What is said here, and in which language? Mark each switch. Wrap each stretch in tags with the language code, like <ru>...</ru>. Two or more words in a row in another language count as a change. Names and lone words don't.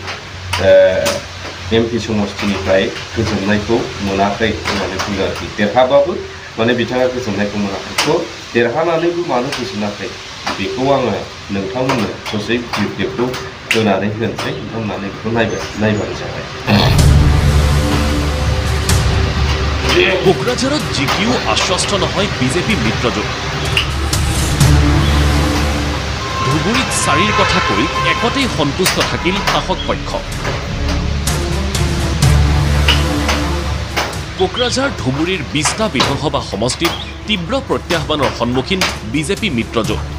<brx>एमपि समष्टिनिफ्राय गोजोननायखौ मोनाखै होननानै बुंदों आरोखि देरहाबाबो माने बिथाङा गोजोननायखौ मोनाखै थ' देरहानानैबो मानो गोजोनाखै बेखौ आङो नोंथांमोननो ससे क्लिपखौ होनानै होनोसै नोंथांमोना बेखौ नायबानो जाबाय।</brx> <as>কোকৰাঝাৰত জিকিও আশ্বস্ত নহয় বিজেপি মিত্ৰজোঁট ধুবুৰীত 4ৰ কথা কৈ একতেই সন্তুষ্ট থাকিল শাসক পক্ষ কোকৰাঝাৰ ধুবুৰীৰ 20টা বিধানসভা সমষ্টিত তীব্ৰ প্ৰত্যাহ্বানৰ সন্মুখীন বিজেপি মিত্ৰজোঁট</as>